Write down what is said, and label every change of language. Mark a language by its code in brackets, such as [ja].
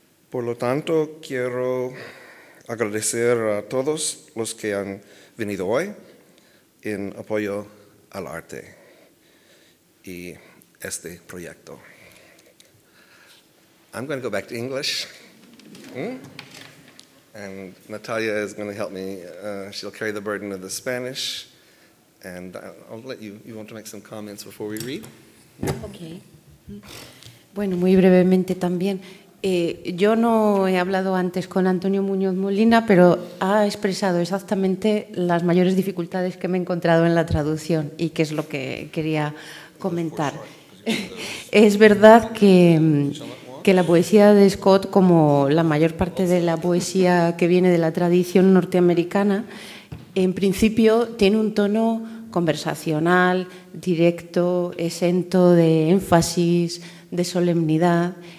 [es] Por lo tanto, quiero agradecer a todos los que han venido hoy en apoyo al arte y este proyecto. [en] I'm going to go back to English. And Natalia is going to help me. She'll carry the burden of the Spanish. And I'll let you want to make some comments before we read? Okay. [es] Bueno, muy brevemente también. Yo no he hablado antes con Antonio Muñoz Molina, pero ha expresado exactamente las mayores dificultades que me he encontrado en la traducción y que es lo que quería comentar. Es verdad que la poesía de Scott, como la mayor parte de la poesía que viene de la tradición norteamericana, en principio tiene un tono conversacional, directo, exento de énfasis, de solemnidad.